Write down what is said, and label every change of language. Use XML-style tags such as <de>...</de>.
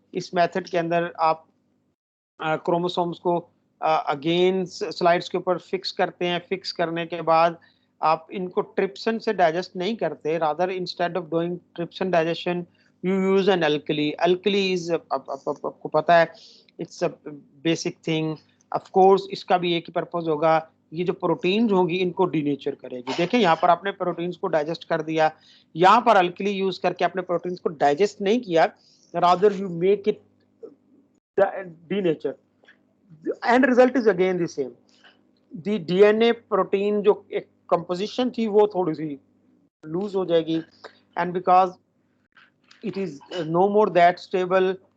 <hi>इस method के अंदर आप chromosomes को again slides के ऊपर fix करते हैं. Fix करने के बाद आप इनको trypsin से digest नहीं करते,</hi> <en>rather instead of doing trypsin digestion you use an alkali. Alkali is</en> <hi>आपको पता है</hi> <en>it's a basic thing.</en> <hi>Of course इसका भी एक ही पर्पस होगा, ये जो प्रोटीन्स होंगी इनको डीनेचर करेगी. देखें यहाँ पर आपने प्रोटीन्स को डाइजेस्ट कर दिया, यहाँ पर अल्कली यूज करके आपने प्रोटीन्स को डाइजेस्ट नहीं किया,</hi> <en>Rather you make it denature. And result is again the same. The DNA protein</en> <hi>जो एक कंपोजिशन थी वो थोड़ी सी लूज हो जाएगी,</hi> <en>And because it is no more that stable.</en>